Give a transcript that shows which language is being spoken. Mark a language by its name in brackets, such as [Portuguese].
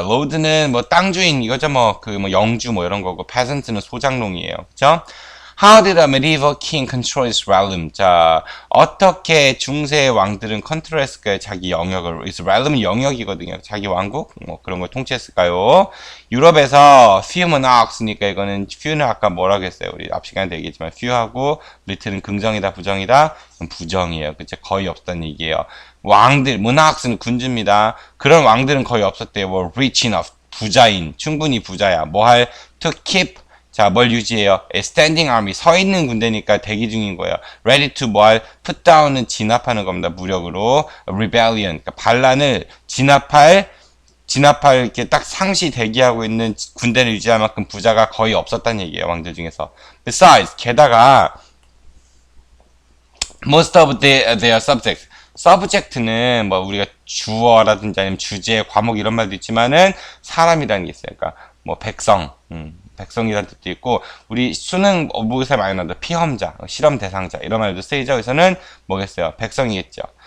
[Korean] lord는 뭐 땅주인 이거죠. 뭐 그 뭐 영주 뭐 이런 거고 peasants는 소장농이에요. 그죠? [English] How did a medieval king control his realm? [Korean] 자, 어떻게 중세 왕들은 컨트롤했을까요? 자기 영역을. 그래서 realm은 영역이거든요. 자기 왕국 뭐 그런 걸 통치했을까요? 유럽에서 [English] few monarchs [Korean] 니까 이거는 few는 아까 뭐라고 했어요? 우리 앞 시간에 얘기했지만 few하고 little은 긍정이다, 부정이다? 그럼 부정이에요. 그쵸? 거의 없다는 얘기예요. 왕들, monarchs는 군주입니다. 그런 왕들은 거의 없었대요. 뭐 [English] rich enough, [Korean] 부자인, 충분히 부자야. 뭐 할 [English] to keep [Korean] 자, 뭘 유지해요? [English] standing army, [Korean] 서 있는 군대니까 대기 중인 거예요. [English] ready to [Korean] 뭘 [English] put down [Korean] 은 진압하는 겁니다. 무력으로. rebellion, 그러니까 반란을 진압할 이렇게 딱 상시 대기하고 있는 군대를 유지할 만큼 부자가 거의 없었다는 얘기예요. 왕들 중에서. [English] besides, [Korean] 게다가 [English] most of their subjects. [Korean] subject는 뭐 우리가 주어라든지 아니면 주제, 과목 이런 말도 있지만은 사람이라는 게 있어요. 그러니까 뭐 백성, 백성이라는 뜻도 있고 우리 수능 모의고사에 많이 나온다. 피험자, 실험 대상자 이런 말도 쓰이죠. 여기서는 뭐겠어요? 백성이겠죠.